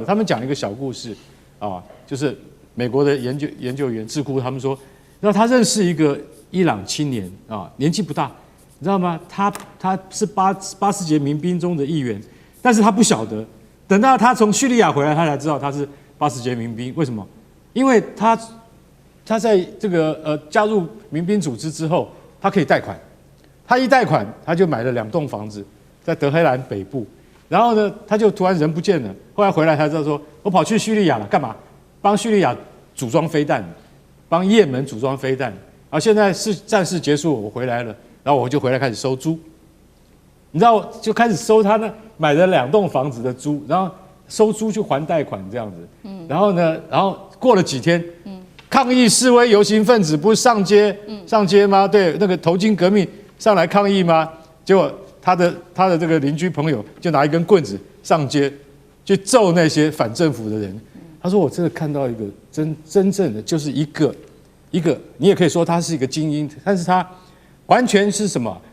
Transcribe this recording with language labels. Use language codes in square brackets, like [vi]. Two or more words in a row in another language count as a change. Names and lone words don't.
[zh] 他們講一個小故事就是美國的研究員智庫，他們說，然後他認識一個伊朗青年年紀不大，你知道嗎？他是巴斯捷民兵中的一員，但是他不曉得，等到他從敘利亞回來，他才知道他是巴斯捷民兵。為什麼？因為他在這個加入民兵組織之後，他可以貸款，他一貸款他就買了2棟房子在德黑蘭北部，然後呢他就突然人不見了，後來回來才知道說，我跑去敘利亞了，幹嘛？幫敘利亞組裝飛彈，幫也門組裝飛彈，現在是戰事結束，我回來了，然後我就回來開始收租，你知道就開始收他那買了2棟房子的租，然後收租去還貸款這樣子，然後呢，然後過了幾天，抗議示威遊行分子不是上街嗎？对，那個头巾革命上來抗議嗎？結果他的這個鄰居朋友就拿一根棍子上街去揍那些反政府的人。他說：“我真的看到一個真正的，就是一個，你也可以說他是一個精英，但是他完全是什麼？